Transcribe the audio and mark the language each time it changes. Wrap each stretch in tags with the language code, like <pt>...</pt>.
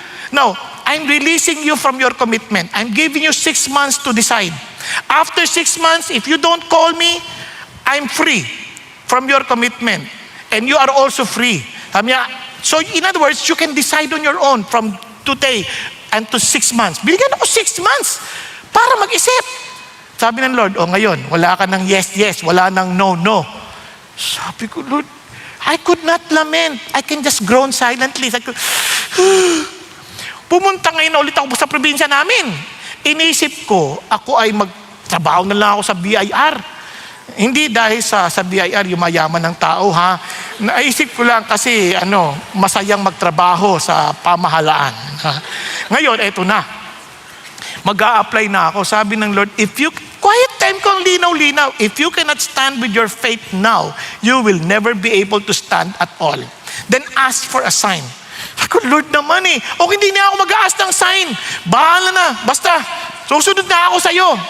<en>Now, I'm releasing you from your commitment. I'm giving you 6 months to decide. After 6 months, if you don't call me, I'm free from your commitment. And you are also free.</en> <tl>Sabi niya,</tl> <en>so in other words, you can decide on your own from today and to 6 months.</en> <tl>Binigyan ako 6 months para mag-isip. Sabi ng Lord, ngayon, wala ka ng yes, wala ng no. Sabi ko,</tl> <en>Lord, I could not lament. I can just groan silently.</en> <tl>Pumunta ngayon ulit ako sa probinsya namin. Inisip ko, ako ay magtrabaho na lang ako sa BIR. Hindi dahil sa BIR, yung mayaman ng tao, ha? Naisip ko lang kasi, masayang magtrabaho sa pamahalaan. Ha? Ngayon, eto na. Mag-a-apply na ako. Sabi ng Lord, quiet time ko ang linaw-linaw.</tl> <en>If you cannot stand with your faith now, you will never be able to stand at all. Then ask for a sign.</en> <tl>Ako, Lord naman hindi na ako mag-a-ask ng sign. Bahala na. Basta, susunod na ako sa'yo.</tl>